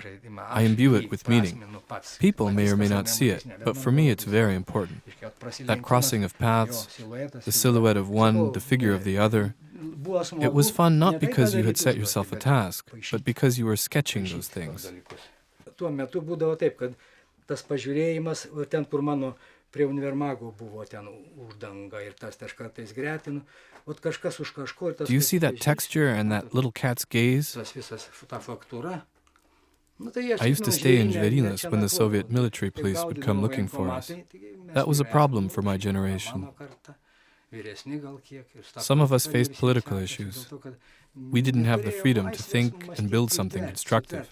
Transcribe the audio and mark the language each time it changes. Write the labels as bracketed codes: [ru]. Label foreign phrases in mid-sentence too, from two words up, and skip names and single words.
[en] I imbue it with meaning. People may or may not see it, but for me it's very important. That crossing of paths, the silhouette of one, the figure of the other. It was fun not because you had set yourself a task, but because you were sketching those things. [lt] Prie univermago buvo ten uždanga ir tas aš kartais gretinu. Ot kažkas už kažko ir tas. [en] Do you see that texture and that little cat's gaze? [lt] Tas visas ta faktūra. [en] I used to stay in Viliunus when the Soviet military police would come looking for us. That was a problem for my generation. Some of us faced political issues. We didn't have the freedom to think and build something constructive.